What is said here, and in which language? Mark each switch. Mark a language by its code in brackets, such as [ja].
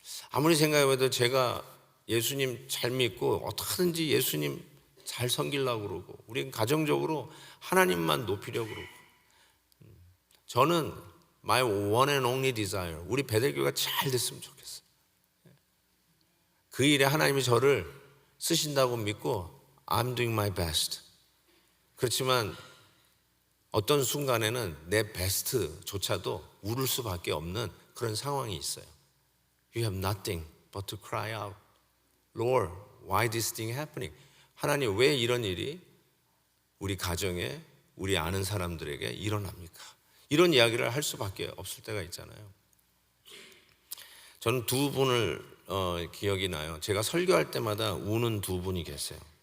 [ko] 아무리 생각해봐도 제가 예수님 잘 믿고 어떻게든지 예수님 잘 섬기려고 그러고 우리 가정적으로 하나님만 높이려고 그러고, 저는 [en] my one and only desire, [ko] 우리 베델교회가 잘 됐으면 좋겠어요. 그 일에 하나님이 저를 쓰신다고 믿고 [en] I'm doing my best. [ko] 그렇지만 어떤 순간에는 내 베스트조차도 울을 수밖에 없는 그런 상황이 있어요. [en] You have nothing but to cry out. Lord, why this thing happening? [ko] 하나님 왜 이런 일이 우리 가정에 우리 아는 사람들에게 일어납니까? 이런 이야기를 할 수밖에 없을 때가 있잖아요. 저는 두 분을 기억이 나요. 제가 설교할 때마다 우는 두 분이 계세요.